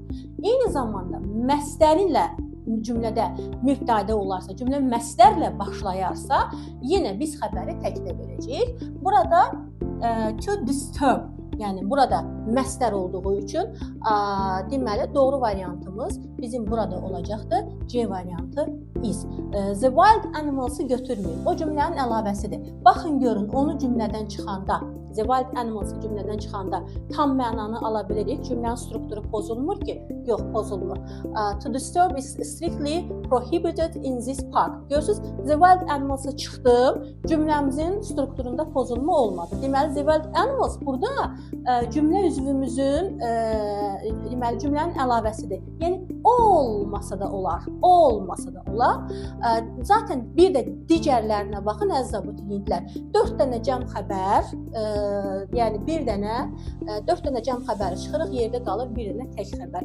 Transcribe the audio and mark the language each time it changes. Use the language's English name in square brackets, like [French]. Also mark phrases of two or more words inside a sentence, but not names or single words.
[Azerbaijani] Eyni zamanda məsdərlə cümlədə mübtədə olarsa, cümlə məsdərlə başlayarsa, yenə biz xəbəri təkdə verəcəyik. Burada [English] to disturb, [Azerbaijani] yəni burada məsdər olduğu üçün deməli doğru variantımız bizim burada olacaqdır. C variantı is. [English] The wild animals- [Azerbaijani] ı götürməyin. O cümlənin əlavəsidir. Baxın görün, onu cümlədən çıxanda, [English] the wild animals [Azerbaijani] cümlədən çıxanda tam mənanı ala bilirik. Cümlənin strukturu pozulmur ki? Yox, pozulmur. [English] To disturb is strictly prohibited in this park. [Azerbaijani] Görürsüz, [English] the wild animals- [Azerbaijani] ı çıxdım. Cümləmizin strukturunda pozulma olmadı. Deməli, [English] the wild animals [Azerbaijani] burada cümlə üzvümüzün deməli cümlənin əlavəsidir. Yəni olmasa da olar, olmasa da olar. Zaten bir də digərlərinə baxın əziz abituriyentlər. 4 dənə cəm xəbər, yəni 4 dənə cəm xəbəri çıxırıq, yerdə qalır bir dənə tək xəbər.